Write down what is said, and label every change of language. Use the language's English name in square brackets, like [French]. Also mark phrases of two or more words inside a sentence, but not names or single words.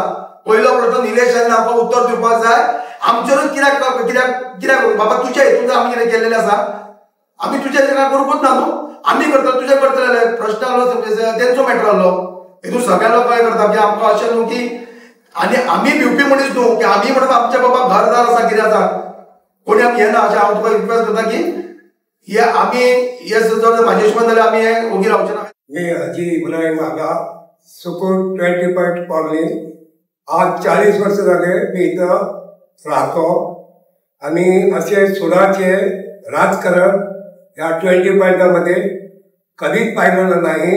[Konkani] पयलो प्रश्न निलेशान आमकां उत्तर दिवपाक जाय आमचेरूच कित्याक बाबा तुज्या हेतून आमी कितें केल्लेलें आसा आमी तुज्या हेतून करूंकूच ना न्हू आमी करता तुजें करतले प्रश्न आसलो तेंचो मॅटर आसलो। हेतून सगळ्या लोक काय करता की आमकां अशें न्हू की आनी आमी भिवपी मनीस न्हू की आमी म्हणटा आमचे बाबा घरदार आसा कितें आसा कोणी आमी हे ना अशें हांव तुका रिक्वेस्ट करता की हे आमी हे जर म्हाजे हिशोबान जाल्यार आमी हे ओगी रावचे ना। [Marathi] मी हाजी इब्राहिम आगा सुकूर 20 पॉइंट कॉलनी आज 40 वर्ष झाले मी इथं राहतो आणि असे सुडाचे राजकारण या 20 पॉइंटामध्ये कधीच पाहिलेलं नाही.